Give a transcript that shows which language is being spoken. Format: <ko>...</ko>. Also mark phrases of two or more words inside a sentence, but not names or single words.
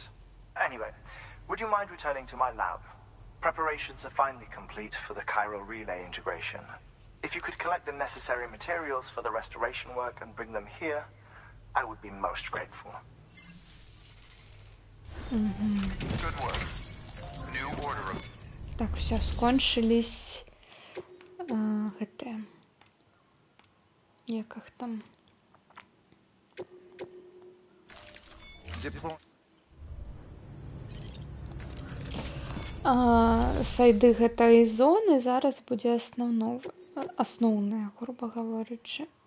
<en>Anyway, would you mind returning to my lab? Preparations are finally complete for the chiral relay integration. If you could collect the necessary materials for the restoration work and bring them here, I would be most grateful. Good work. New order of...</en> <be>Так, все, скончились гэтыя. Як іх там? Сайды гэтай зоны зараз будзе асноўная, груба гаворачы.</be>